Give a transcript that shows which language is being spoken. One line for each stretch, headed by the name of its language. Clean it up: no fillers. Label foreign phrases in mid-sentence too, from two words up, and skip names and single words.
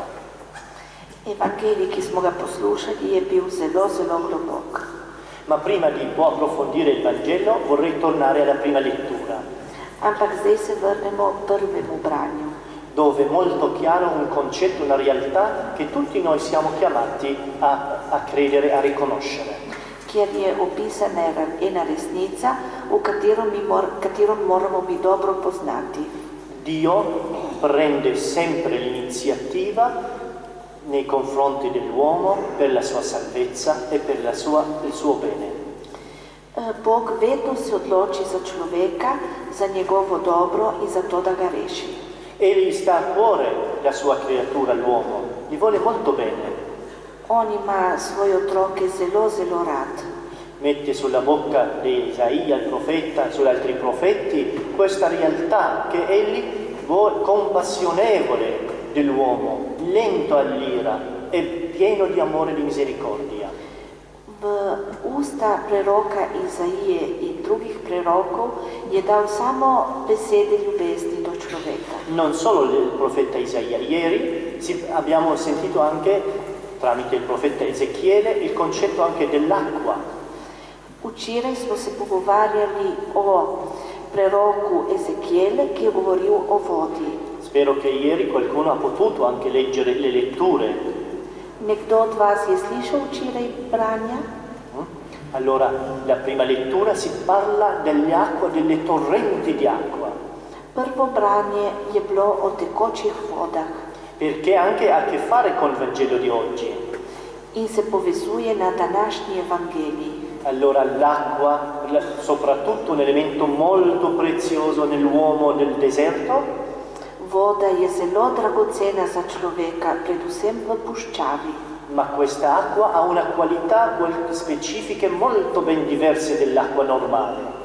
Slovenian: Evangelij, ki smo ga poslušali, je bil zelo, zelo globok.
Italian: Ma prima di approfondire il Vangelo vorrei tornare alla prima lettura,
Slovenian: Ampak zdaj se vrnemo prvemu branju,
Italian: dove è molto chiaro un concetto, una realtà che tutti noi siamo chiamati a credere, a riconoscere.
Slovenian: kjer je opisana ena resnica, v katero moramo biti dobro poznati.
Italian: Dio prende sempre l'iniziativa nei confronti dell'uomo per la sua salvezza e per il suo bene.
Slovenian: Bog vedno se odloči za človeka, za njegovo dobro in za to, da ga reši.
Italian: Egli sta a cuore la sua creatura, l'uomo, gli vuole molto bene.
Slovenian: On ima svoje otroke zelo, zelo rad.
Italian: Mette sulla bocca di Isaia, il profeta, sugli altri profeti, questa realtà che egli vuole, compassionevole dell'uomo, lento all'ira e pieno di amore e di misericordia.
Slovenian: V usta preroka Izaije in drugih prerokov je dal samo besede ljubezni do človeka.
Italian: Non solo il profeta Isaia, ieri abbiamo sentito anche tramite il profeta Ezechiele il concetto anche dell'acqua.
Slovenian: Včeraj smo se pogovarjali o preroku Ezechiele, ki je govoril o vodi.
Italian: Spero che ieri qualcuno ha potuto anche leggere le letture.
Slovenian: Nekdo od vas je slišal včeraj branja?
Italian: Allora, la prima lettura si parla delle acque, delle torrenti di acqua.
Slovenian: Prvo branje je bilo o tekočih vodah.
Italian: Perché anche ha a che fare col Vangelo di oggi.
Slovenian: In se povezuje na današnji evangelij.
Italian: Allora l'acqua, soprattutto un elemento molto prezioso nell'uomo del deserto.
Slovenian: Voda je zelo dragocena za človeka, predvsem v puščavi.
Italian: Ma questa acqua ha una qualità specifiche molto ben diverse dell'acqua normale.